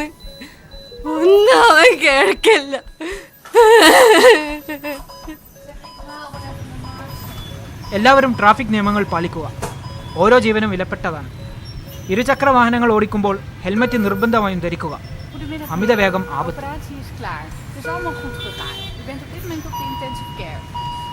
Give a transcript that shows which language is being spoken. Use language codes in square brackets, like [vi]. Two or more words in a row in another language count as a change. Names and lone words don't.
[ml] ഒന്നും അവൻ കേൾക്കില്ല. എല്ലാവരും ട്രാഫിക് നിയമങ്ങൾ പാലിക്കുക. ഓരോ ജീവനും വിലപ്പെട്ടതാണ്. ഇരുചക്ര വാഹനങ്ങൾ ഓടിക്കുമ്പോൾ ഹെൽമറ്റ് നിർബന്ധമായും ധരിക്കുക. അമിത വേഗം ആപത്ത്. [nl] De operatie is klaar. Het is allemaal goed gegaan. U bent op dit moment op de intensive care.